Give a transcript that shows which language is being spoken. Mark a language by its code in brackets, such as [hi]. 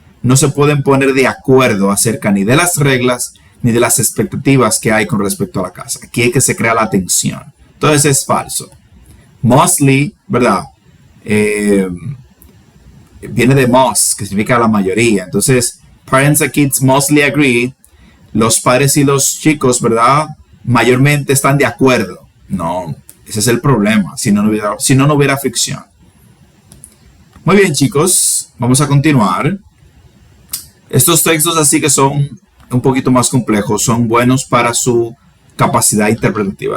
[es] no se pueden poner de acuerdo acerca ni de las reglas ni de las expectativas que hay con respecto a la casa. Aquí es que se crea la tensión. Entonces es falso. Mostly, ¿verdad? Viene de most, que significa la mayoría. Entonces, [en] parents and kids mostly agree. [es] Los padres y los chicos, ¿verdad? Mayormente están de acuerdo. No, ese es el problema, si no hubiera fricción. Muy bien, chicos, vamos a continuar. Estos textos así que son un poquito más complejos, son buenos para su capacidad interpretativa.